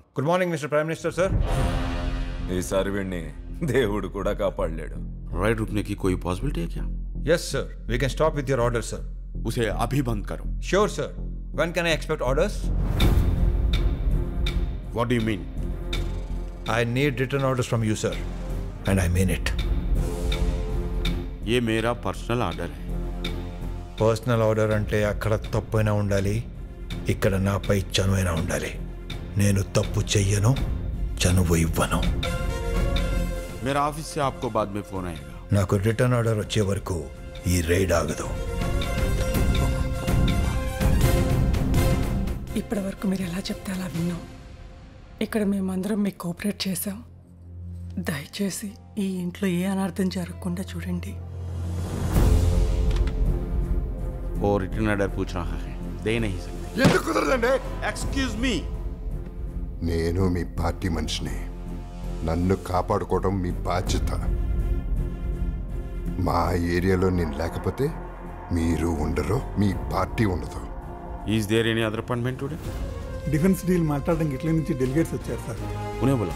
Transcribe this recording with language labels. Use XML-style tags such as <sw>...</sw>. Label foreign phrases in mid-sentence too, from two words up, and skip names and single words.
<en>good morning mister prime minister sir.</en> <te>ఈసారి వీడిని దేవుడు కూడా కాపాడలేడు.</te> <hi>राइड रुकने की कोई पॉसिबिलिटी है क्या?</hi> <en>yes sir, we can stop with your order sir.</en> <hi>उसे अभी बंद करो.</hi> <en>sure sir. when can I expect orders? what do you mean? I need return orders from you sir, and I mean it.</en> <hi>ये मेरा</hi> <en>personal order</en> <hi>है.</hi> <en>personal order</en> <te>అంటే అక్కడ తప్పైనా ఉండాలి, ఇక్కడ నాపై చనువైనా ఉండాలి. నేను తప్పు చెయ్యను, చనువు ఇవ్వను.</te> <hi>मेरा ऑफिस से आपको बाद में फोन आएगा.</hi> <te>నాకు</te> <en>return order</en> <te>వచ్చే వరకు ఈ రైడ్ ఆగదు. ఇప్పటి వరకు మీరు ఎలా చెప్తే అలా విన్నాం. ఇక్కడ మేమందరం మీకు కోఆపరేట్ చేసాం. దయచేసి ఈ ఇంట్లో ఏ అనర్థం జరగకుండా చూడండి.</te> <hi>वो</hi> <en>return order</en> <hi>पूछ रहा है, दे नहीं सकते.</hi> <te>ఎందుకు కుదరదండి?</te> <en>excuse me.</en> <te>నేను మీ పార్టీ మనిషిని. నన్ను కాపాడుకోవడం మీ బాధ్యత. మా ఏరియాలో నేను లేకపోతే మీరు ఉండరు, మీ పార్టీ ఉండదు.</te> <en>Is there any other appointment today? defense deal</en> <te>మాట్లాడడానికి ఇట్లా నుంచి డెలిగేట్స్ వచ్చారు సార్.</te> <hi>उन्हें बोला.</hi>